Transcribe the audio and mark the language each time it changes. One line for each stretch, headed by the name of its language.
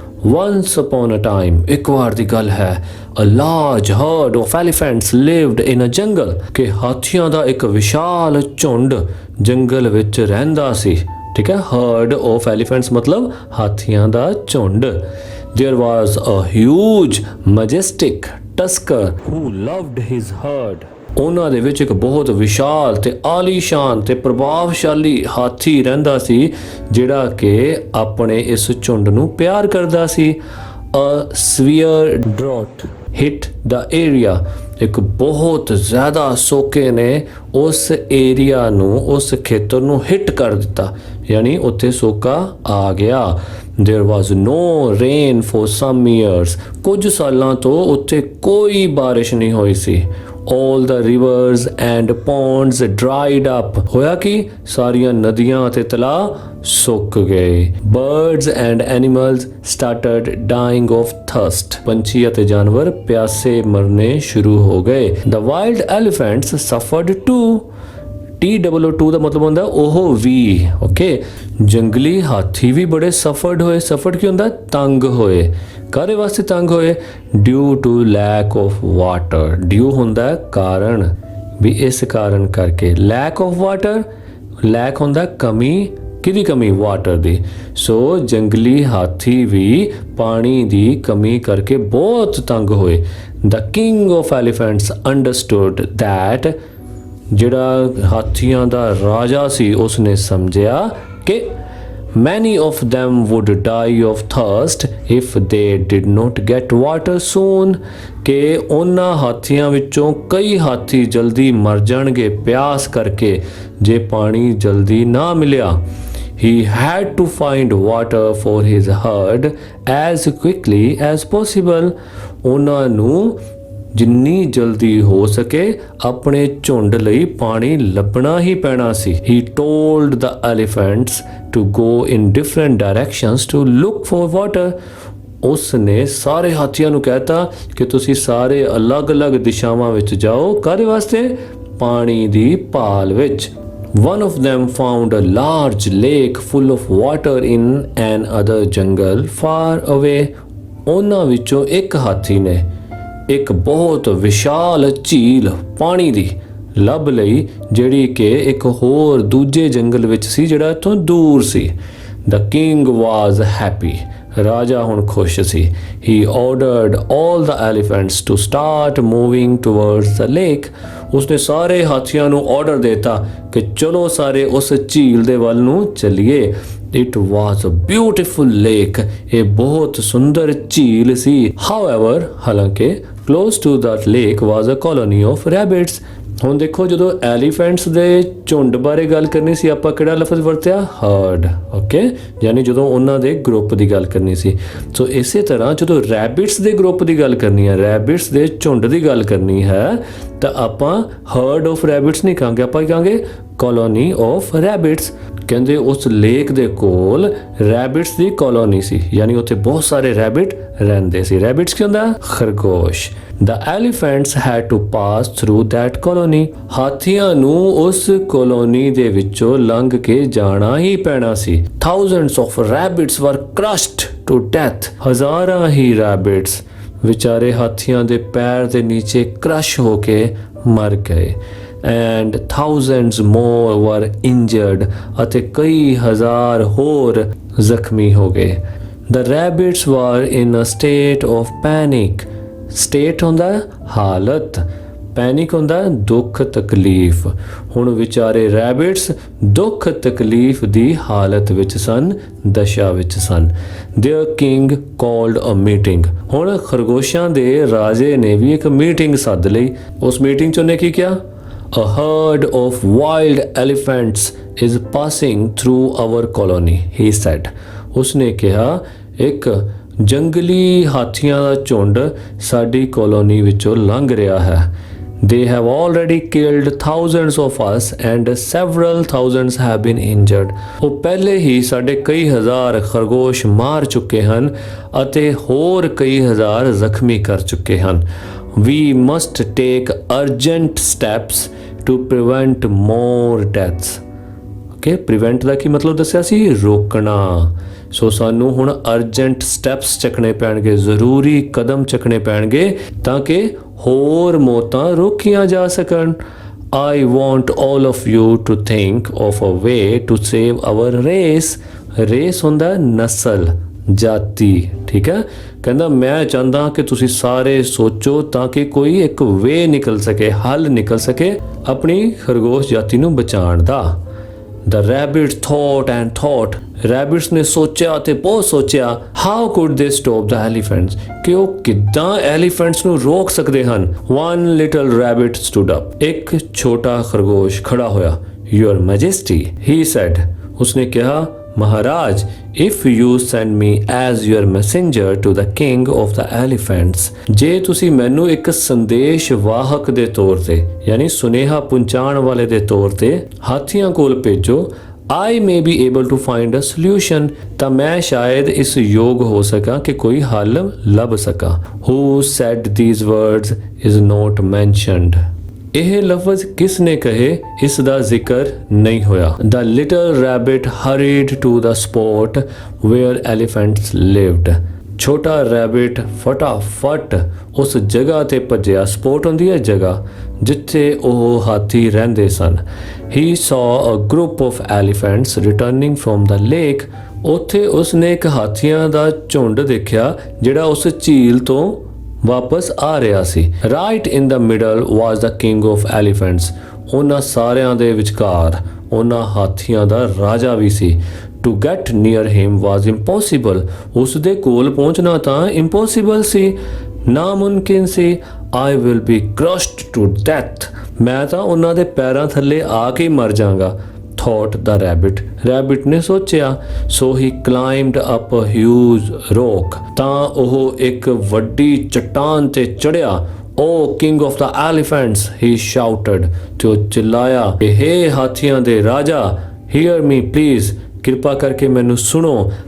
English: Once upon a time,
Punjabi: ਇੱਕ ਵਾਰ ਦੀ ਗੱਲ ਹੈ,
English: a large herd of elephants lived in a jungle,
Punjabi: ਕਿ ਹਾਥੀਆਂ ਦਾ ਇੱਕ ਵਿਸ਼ਾਲ ਝੁੰਡ ਜੰਗਲ ਵਿੱਚ ਰਹਿੰਦਾ ਸੀ। ਠੀਕ ਹੈ, herd of elephants ਮਤਲਬ ਹਾਥੀਆਂ ਦਾ ਝੁੰਡ।
English: There was a huge majestic tusker who loved his herd.
Punjabi: ਉਹਨਾਂ ਦੇ ਵਿੱਚ ਇੱਕ ਬਹੁਤ ਵਿਸ਼ਾਲ ਤੇ ਆਲੀਸ਼ਾਨ ਤੇ ਪ੍ਰਭਾਵਸ਼ਾਲੀ ਹਾਥੀ ਰਹਿੰਦਾ ਸੀ ਜਿਹੜਾ ਕਿ ਆਪਣੇ ਇਸ ਝੁੰਡ ਨੂੰ ਪਿਆਰ ਕਰਦਾ ਸੀ।
English: A severe drought hit the area.
Punjabi: ਇੱਕ ਬਹੁਤ ਜ਼ਿਆਦਾ ਸੋਕੇ ਨੇ ਉਸ ਏਰੀਆ ਨੂੰ, ਉਸ ਖੇਤਰ ਨੂੰ ਹਿੱਟ ਕਰ ਦਿੱਤਾ, ਯਾਨੀ ਉੱਥੇ ਸੋਕਾ ਆ ਗਿਆ।
English: There was no rain for some years.
Punjabi: ਕੁਝ ਸਾਲਾਂ ਤੋਂ ਉੱਥੇ ਕੋਈ ਬਾਰਿਸ਼ ਨਹੀਂ ਹੋਈ ਸੀ।
English: All the rivers and ponds dried up.
Punjabi: ਹੋਇਆ ਕਿ ਸਾਰੀਆਂ ਨਦੀਆਂ ਅਤੇ ਤਲਾਅ ਸੁੱਕ ਗਏ।
English: Birds and animals started dying of thirst.
Punjabi: ਪੰਛੀ ਅਤੇ ਜਾਨਵਰ ਪਿਆਸੇ ਮਰਨੇ ਸ਼ੁਰੂ ਹੋ ਗਏ।
English: The wild elephants suffered too.
Punjabi: TWO2 ਦਾ ਮਤਲਬ ਹੁੰਦਾ ਉਹ ਵੀ। ਓਕੇ, ਜੰਗਲੀ ਹਾਥੀ ਵੀ ਬੜੇ ਸਫਰਡ ਹੋਏ। ਸਫਰਡ ਕੀ ਹੁੰਦਾ? ਤੰਗ ਹੋਏ। ਕਾਹਦੇ ਵਾਸਤੇ ਤੰਗ ਹੋਏ?
English: Due to lack of water.
Punjabi: ਡਿਊ ਹੁੰਦਾ ਕਾਰਨ, ਵੀ ਇਸ ਕਾਰਨ ਕਰਕੇ। ਲੈਕ ਆਫ ਵਾਟਰ, ਲੈਕ ਹੁੰਦਾ ਕਮੀ। ਕਿਹਦੀ ਕਮੀ? ਵਾਟਰ ਦੀ। ਸੋ ਜੰਗਲੀ ਹਾਥੀ ਵੀ ਪਾਣੀ ਦੀ ਕਮੀ ਕਰਕੇ ਬਹੁਤ ਤੰਗ ਹੋਏ।
English: The king of elephants understood that.
Punjabi: ਜਿਹੜਾ ਹਾਥੀਆਂ ਦਾ ਰਾਜਾ ਸੀ ਉਸਨੇ ਸਮਝਿਆ ਕਿ
English: many of them would die of thirst if they did not get water soon.
Punjabi: ਕਿ ਉਹਨਾਂ ਹਾਥੀਆਂ ਵਿੱਚੋਂ ਕਈ ਹਾਥੀ ਜਲਦੀ ਮਰ ਜਾਣਗੇ ਪਿਆਸ ਕਰਕੇ ਜੇ ਪਾਣੀ ਜਲਦੀ ਨਾ ਮਿਲਿਆ।
English: He had to find water for his herd as quickly as possible.
Punjabi: ਉਹਨਾਂ ਨੂੰ ਜਿੰਨੀ ਜਲਦੀ ਹੋ ਸਕੇ ਆਪਣੇ ਝੁੰਡ ਲਈ ਪਾਣੀ ਲੱਭਣਾ ਹੀ ਪੈਣਾ ਸੀ।
English: He told the elephants to go in different directions to look for water.
Punjabi: ਉਸ ਨੇ ਸਾਰੇ ਹਾਥੀਆਂ ਨੂੰ ਕਹਿਤਾ ਕਿ ਤੁਸੀਂ ਸਾਰੇ ਅਲੱਗ-ਅਲੱਗ ਦਿਸ਼ਾਵਾਂ ਵਿੱਚ ਜਾਓ, ਕਾਹਦੇ ਵਾਸਤੇ? ਪਾਣੀ ਦੀ ਭਾਲ ਵਿੱਚ।
English: One of them found a large lake full of water in another jungle far away.
Punjabi: ਉਹਨਾਂ ਵਿੱਚੋਂ ਇੱਕ ਹਾਥੀ ਨੇ ਇੱਕ ਬਹੁਤ ਵਿਸ਼ਾਲ ਝੀਲ ਪਾਣੀ ਦੀ ਲੱਭ ਲਈ, ਜਿਹੜੀ ਕਿ ਇੱਕ ਹੋਰ ਦੂਜੇ ਜੰਗਲ ਵਿੱਚ ਸੀ ਜਿਹੜਾ ਇੱਥੋਂ ਦੂਰ ਸੀ।
English: The king was happy.
Punjabi: ਰਾਜਾ ਹੁਣ ਖੁਸ਼ ਸੀ।
English: He ordered all the elephants to start moving towards the lake.
Punjabi: ਉਸਨੇ ਸਾਰੇ ਹਾਥੀਆਂ ਨੂੰ ਆਰਡਰ ਦਿੱਤਾ ਕਿ ਚਲੋ ਸਾਰੇ ਉਸ ਝੀਲ ਦੇ ਵੱਲ ਨੂੰ ਚੱਲੀਏ।
English: It was a beautiful lake.
Punjabi: ਇਹ ਬਹੁਤ ਸੁੰਦਰ ਝੀਲ ਸੀ।
English: However,
Punjabi: ਹਾਲਾਂਕਿ
English: close to that lake was a colony of rabbits.
Punjabi: ਹੁਣ ਦੇਖੋ, ਜਦੋਂ ਐਲੀਫੈਂਟਸ ਦੇ ਝੁੰਡ ਬਾਰੇ ਗੱਲ ਕਰਨੀ ਸੀ, ਆਪਾਂ ਕਿਹੜਾ ਲਫ਼ਜ਼ ਵਰਤਿਆ? ਹਰਡ। ਓਕੇ, ਯਾਨੀ ਜਦੋਂ ਉਹਨਾਂ ਦੇ ਗਰੁੱਪ ਦੀ ਗੱਲ ਕਰਨੀ ਸੀ। ਸੋ ਇਸੇ ਤਰ੍ਹਾਂ ਜਦੋਂ ਰੈਬਿਟਸ ਦੇ ਗਰੁੱਪ ਦੀ ਗੱਲ ਕਰਨੀ ਹੈ, ਰੈਬਿਟਸ ਦੇ ਝੁੰਡ ਦੀ ਗੱਲ ਕਰਨੀ ਹੈ, ਤਾਂ ਆਪਾਂ
English: herd of rabbits
Punjabi: ਨਹੀਂ ਕਹਾਂਗੇ, ਆਪਾਂ ਕਹਾਂਗੇ
English: Colony of rabbits.
Punjabi: ਕਹਿੰਦੇ ਉਸ ਲੇਕ ਦੇ ਕੋਲ ਰੈਬਿਟਸ ਦੀ ਕਲੋਨੀ ਸੀ, ਯਾਨੀ ਉੱਥੇ ਬਹੁਤ ਸਾਰੇ ਰੈਬਿਟ ਰਹਿੰਦੇ ਸੀ। ਰੈਬਿਟਸ ਕੀ ਹੁੰਦਾ? ਖਰਗੋਸ਼।
English: The elephants had to pass through that colony.
Punjabi: ਹਾਥੀਆਂ ਨੂੰ ਉਸ ਕਲੋਨੀ ਦੇ ਵਿੱਚੋਂ ਲੰਘ ਕੇ ਜਾਣਾ ਹੀ ਪੈਣਾ ਸੀ।
English: Thousands of rabbits were crushed to death.
Punjabi: ਹਜ਼ਾਰਾਂ ਹੀ ਰੈਬਿਟਸ ਵਿਚਾਰੇ ਹਾਥੀਆਂ ਦੇ ਪੈਰ ਦੇ ਨੀਚੇ ਕ੍ਰਸ਼ ਹੋ ਕੇ ਮਰ ਗਏ।
English: And thousands more were injured.
Punjabi: ਅਤੇ ਕਈ ਹਜ਼ਾਰ ਹੋਰ ਜ਼ਖਮੀ ਹੋ ਗਏ।
English: The rabbits were in a state of panic.
Punjabi: State ਹੁੰਦਾ ਹਾਲਤ, ਪੈਨਿਕ ਹੁੰਦਾ ਦੁੱਖ ਤਕਲੀਫ। ਹੁਣ ਵਿਚਾਰੇ ਰੈਬਿਟਸ ਦੁੱਖ ਤਕਲੀਫ ਦੀ ਹਾਲਤ ਵਿੱਚ ਸਨ, ਦਸ਼ਾ ਵਿੱਚ ਸਨ।
English: Their king called a meeting.
Punjabi: ਹੁਣ ਖਰਗੋਸ਼ਾਂ ਦੇ ਰਾਜੇ ਨੇ ਵੀ ਇੱਕ ਮੀਟਿੰਗ ਸੱਦ ਲਈ। ਉਸ ਮੀਟਿੰਗ 'ਚ ਉਹਨੇ ਕੀ ਕਿਹਾ?
English: A herd of wild elephants is passing through our colony, he said.
Punjabi: ਉਸਨੇ ਕਿਹਾ ਇੱਕ ਜੰਗਲੀ ਹਾਥੀਆਂ ਦਾ ਝੁੰਡ ਸਾਡੀ ਕਲੋਨੀ ਵਿੱਚੋਂ ਲੰਘ ਰਿਹਾ ਹੈ।
English: They have already killed thousands of us and several thousands have been injured.
Punjabi: ਉਹ ਪਹਿਲੇ ਹੀ ਸਾਡੇ ਕਈ ਹਜ਼ਾਰ ਖਰਗੋਸ਼ ਮਾਰ ਚੁੱਕੇ ਹਨ ਅਤੇ ਹੋਰ ਕਈ ਹਜ਼ਾਰ ਜ਼ਖਮੀ ਕਰ ਚੁੱਕੇ ਹਨ।
English: We must take urgent steps to prevent more deaths.
Punjabi: Okay, prevent ਦਾ ਕੀ ਮਤਲਬ ਦੱਸਿਆ ਸੀ? ਰੋਕਣਾ। ਸੋ ਸਾਨੂੰ ਹੁਣ ਅਰਜੈਂਟ ਸਟੈਪਸ ਚੱਕਣੇ ਪੈਣਗੇ, ਜ਼ਰੂਰੀ ਕਦਮ ਚੱਕਣੇ ਪੈਣਗੇ ਤਾਂ ਕਿ ਹੋਰ ਮੌਤਾਂ ਰੋਕੀਆਂ ਜਾ ਸਕਣ।
English: I want all of you to think of a way to save our race.
Punjabi: Race ਹੁੰਦਾ ਨਸਲ, ਜਾਤੀ, ਠੀਕ ਹੈ। ਕਹਿੰਦਾ ਮੈਂ ਚਾਹੁੰਦਾ ਕਿ ਤੁਸੀਂ ਸਾਰੇ ਸੋਚੋ ਤਾਂ ਕਿ ਕੋਈ ਇੱਕ ਵੇ ਨਿਕਲ ਸਕੇ, ਹੱਲ ਨਿਕਲ ਸਕੇ ਆਪਣੀ ਖਰਗੋਸ਼ ਜਾਤੀ ਨੂੰ ਬਚਾਉਣ ਦਾ।
English: The rabbit thought and thought.
Punjabi: ਰੈਬਿਟਸ ਨੇ ਸੋਚਿਆ ਤੇ ਬਹੁਤ ਸੋਚਿਆ।
English: How could they stop the elephants?
Punjabi: ਕਿ ਉਹ ਕਿੱਦਾਂ ਐਲੀਫੈਂਟਸ ਨੂੰ ਰੋਕ ਸਕਦੇ ਹਨ।
English: One little rabbit stood up.
Punjabi: ਇੱਕ ਛੋਟਾ ਖਰਗੋਸ਼ ਖੜਾ ਹੋਇਆ।
English: Your Majesty, he said.
Punjabi: ਉਸਨੇ ਕਿਹਾ, ਮਹਾਰਾਜ,
English: if you send me as your messenger to the king of the elephants,
Punjabi: ਜੇ ਤੁਸੀਂ ਮੈਨੂੰ ਇੱਕ ਸੰਦੇਸ਼ ਵਾਹਕ ਦੇ ਤੌਰ ਤੇ ਯਾਨੀ ਸੁਨੇਹਾ ਪਹੁੰਚਾਉਣ ਵਾਲੇ ਦੇ ਤੌਰ ਤੇ ਹਾਥੀਆਂ ਕੋਲ ਭੇਜੋ,
English: I may be able to find a solution,
Punjabi: ਤਾਂ ਮੈਂ ਸ਼ਾਇਦ ਇਸ ਯੋਗ ਹੋ ਸਕਾਂ ਕਿ ਕੋਈ ਹੱਲ ਲੱਭ ਸਕਾਂ।
English: Who said these words is not mentioned.
Punjabi: ਇਹ ਲਫ਼ਜ਼ ਕਿਸ ਨੇ ਕਹੇ ਇਸ ਦਾ ਜ਼ਿਕਰ ਨਹੀਂ ਹੋਇਆ।
English: The little rabbit hurried to the spot where elephants lived.
Punjabi: ਛੋਟਾ ਰੈਬਿਟ ਫਟਾਫਟ ਉਸ ਜਗ੍ਹਾ ਤੇ ਭੱਜਿਆ। ਸਪੋਟ ਹੁੰਦੀ ਹੈ ਜਗ੍ਹਾ ਜਿੱਥੇ ਉਹ ਹਾਥੀ ਰਹਿੰਦੇ ਸਨ।
English: He saw a group of elephants returning from the lake.
Punjabi: ਉੱਥੇ ਉਸਨੇ ਇੱਕ ਹਾਥੀਆਂ ਦਾ ਝੁੰਡ ਦੇਖਿਆ ਜਿਹੜਾ ਉਸ ਝੀਲ ਤੋਂ ਵਾਪਸ ਆ ਰਿਹਾ ਸੀ।
English: Right in the middle was the king of elephants.
Punjabi: ਉਹਨਾਂ ਸਾਰਿਆਂ ਦੇ ਵਿਚਕਾਰ ਉਹਨਾਂ ਹਾਥੀਆਂ ਦਾ ਰਾਜਾ ਵੀ ਸੀ।
English: To get near him was impossible.
Punjabi: ਉਸ ਦੇ ਕੋਲ ਪਹੁੰਚਣਾ ਤਾਂ impossible ਸੀ, ਨਾਮੁਮਕਿਨ ਸੀ।
English: I will be crushed to death.
Punjabi: ਮੈਂ ਤਾਂ ਉਹਨਾਂ ਦੇ ਪੈਰਾਂ ਥੱਲੇ ਆ ਕੇ ਮਰ ਜਾਵਾਂਗਾ।
English: Thought the rabbit.
Punjabi: Rabbit ਨੇ ਸੋਚਿਆ।
English: So he climbed up a huge rock.
Punjabi: ਤਾਂ ਉਹ ਇੱਕ ਵੱਡੀ ਚਟਾਨ ਤੇ ਚੜਿਆ।
English: o king of the elephants, he shouted,
Punjabi: ਤੇ ਉਹ ਚਿल्लाया, ਹੇ ਹਾਥੀਆਂ ਦੇ ਰਾਜਾ,
English: hear me please,
Punjabi: ਕਿਰਪਾ ਕਰਕੇ ਮੈਨੂੰ ਸੁਣੋ।